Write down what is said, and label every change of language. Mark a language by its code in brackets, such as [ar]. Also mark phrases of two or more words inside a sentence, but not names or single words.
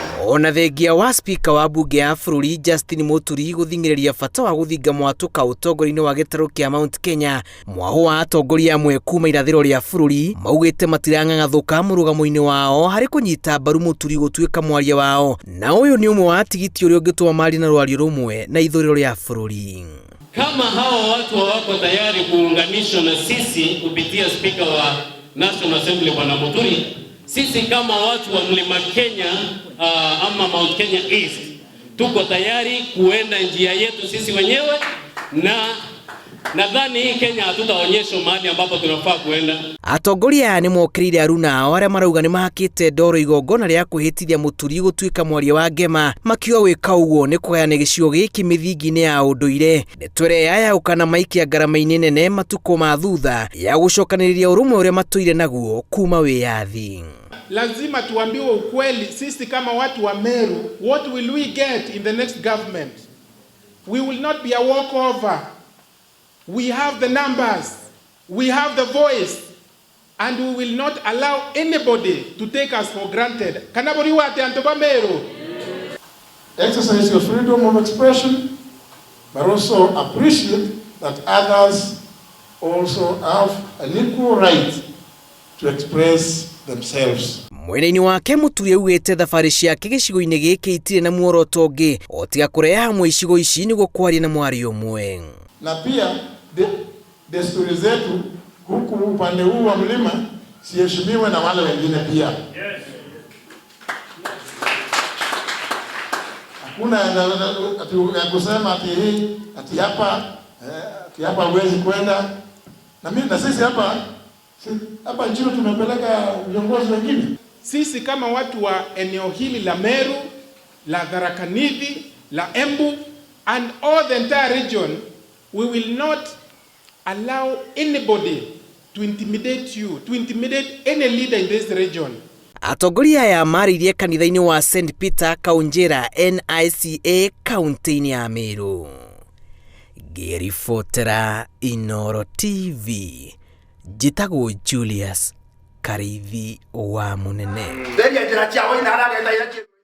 [ki] Ona thengia wa spika wa bunge ya bũrũri Justin Muturi gũthing'ĩrĩria bata wa gũthinga mwatũka ũtongoria-inĩ wa gĩtarũ kĩa Mount Kenya, mwaho wa atongoria amwe kuma irathĩro rĩa bũrũri maugĩte matirang'ang'athũka mũrũgamo-inĩ wao harĩ kũnyita mbaru Muturi gũtuĩka mwaria wao, na ũyũ nĩ ũmwe wa tigiti ũrĩa ũngĩtũma mari na rwario rũmwe na ithũrĩro rĩa bũrũri. [sw] Kama hawa watu hawako tayari kuunganishwa na sisi kupitia spika wa [en] National Assembly [sw] Bwana Muturi, sisi kama watu wa Mlima Kenya ama Mount Kenya East tuko tayari kuenda njia yetu sisi wenyewe, na nadhani hii Kenya hatutaonyesha mahali ambapo tunafaa kuenda. [ki] Atongoria nĩ mokĩrĩire aruna ao arĩa marauga nĩ mahakĩte ndoro igongona rĩa kwĩhĩtithia Muturi gũtuĩka mwaria wa ngema, makiuga gwĩka ũguo nĩ kũgayana gĩcigo gĩkĩ mĩthingi-inĩ ya ũndũire. Ndeto ĩrĩa yayahũkana maikia ngarama-inĩ nene matukũ ma thutha ya gũcokanĩrĩria ũrũmwe ũrĩa matũire naguo kuma wĩyathi. [sw] Lazima tuambiwe ukweli, sisi kama watu wa Meru, [en] what will we get in the next government? We will not be a walkover. We have the numbers, we have the voice, and we will not allow anybody to take us for granted. Exercise your freedom of expression, but also appreciate that others also have an equal right to express themselves. [ki] Mwena-inĩ wake Muturi augĩte thabarĩ ciake gĩcigo-inĩ gĩkĩ itirĩ na muoroto ũngĩ o tiga kũrehe hamwe icigo ici nĩguo kwaria na mwario ũmwe. [sw] Na pia desturi zetu huku upande huu wa mlima siheshimiwe na wale wengine pia. Yes. Hakuna ya kusema ati hapa huwezi kwenda. Na sisi hapa nchini tumepeleka viongozi wengine. Sisi kama watu wa eneo hili la Meru, la Tharaka Nithi, la Embu [en] and all the entire region, we will not allow anybody to intimidate you, to intimidate any leader in this region. [ki] Atongoria aya maririe kanitha-inĩ wa St. Peter Kaunjĩra NICA kaunti-inĩ ya Meru. Ngĩribotera Inooro TV, njĩtagwo Julius Karithi wa Munene.